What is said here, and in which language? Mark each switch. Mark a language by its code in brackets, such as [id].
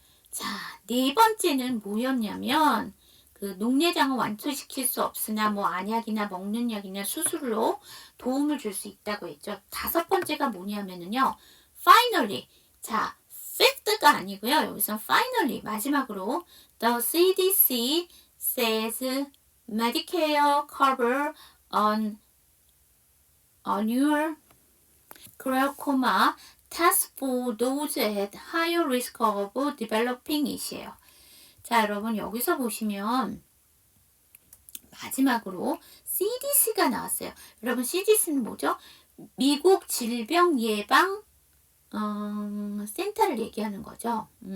[ko] 자, 네 번째는 뭐였냐면 그 녹내장을 완치시킬 수 없으나 뭐 안약이나 먹는 약이나 수술로 도움을 줄 수 있다고 했죠. 5번째가 뭐냐면은요. finally. 자, fifth가 아니고요. 여기서 [en] finally [ko] 마지막으로 [en] the CDC says Medicare cover on annual glaucoma test for those at higher risk of developing it이에요. [ko] 자, 여러분 여기서 보시면 마지막으로 CDC가 나왔어요. 여러분 CDC는 뭐죠? 미국 질병예방 센터를 얘기하는 거죠.